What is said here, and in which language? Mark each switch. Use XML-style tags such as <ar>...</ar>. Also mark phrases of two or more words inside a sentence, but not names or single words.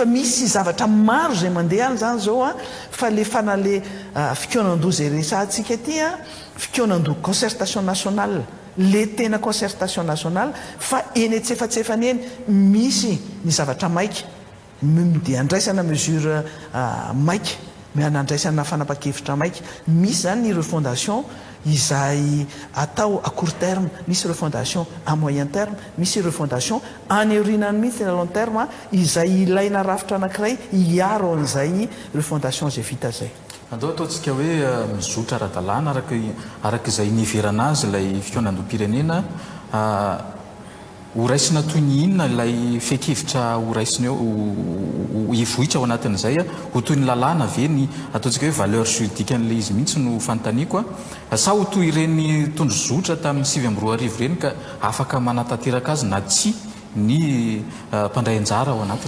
<mg>misy zavatra maro zay mandeha any zany zao fa le fanale fikonan-doha zay resantsika ty fikonan-doha</mg> <fr>concertation nationale</fr> <mg>le tena</mg> <fr>concertation nationale</fr> <mg>fa eny etsefatsefany eny misy ny zavatra maika dia andraisana mesure maika andraisana fanapa-kevitra maika misy zany ireo fondation izay atao</mg> <fr>à court terme</fr> <mg>misy ireo fondation</mg> <fr>à moyen terme</fr> <mg>misy ireo fondation any aorinany mihitsy na</mg> <fr>long terme</fr> <mg>izay ilaina rafitra anankiray hiaro an'izay ireo fondation zay vita zay andao ataontsika hoe mizotra ara-dalàna araka izay niverana azy ilay fikonan-doham-pirenena horaisina toy ny inona ilay fekevitra horaisina eo ivohitra ao anatin'izay ho toy ny lalàna ve ny ataontsika hoe</mg> <fr>valeur juridique</fr> <mg>an'ilay izy mihitsy no fanontaniako sa ho toy ireny tondro zotra tamin'ny 7 reny ka afaka manatanteraka azy na tsy ny mpandray anjara ao anatiny</mg>